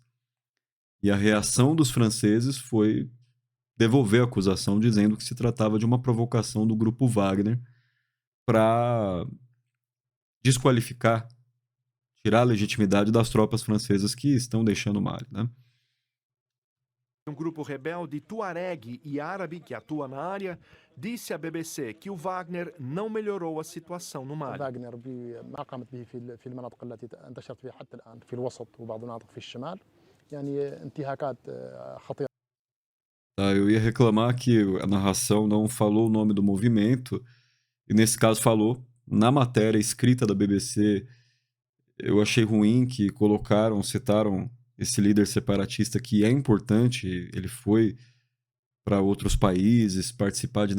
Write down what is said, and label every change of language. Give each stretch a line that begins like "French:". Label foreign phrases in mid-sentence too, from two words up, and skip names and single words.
Portuguese: E a reação dos franceses foi devolver a acusação, dizendo que se tratava de uma provocação do grupo Wagner para desqualificar, tirar a legitimidade das tropas francesas que estão deixando o Mali, né? um grupo rebelde tuareg e árabe que atua na área, disse à BBC que o Wagner não melhorou a situação no Mali.
Arabic: فاغنر ما قامت به في المناطق التي انتشرت فيها حتى الآن في الوسط وبعض المناطق في الشمال يعني انتهاكات خطيرة.
Portuguese: Tá, eu ia reclamar que a narração não falou o nome do movimento, e nesse caso falou. Na matéria escrita da BBC, eu achei ruim que citaram esse líder separatista que é importante, ele foi para outros países participar de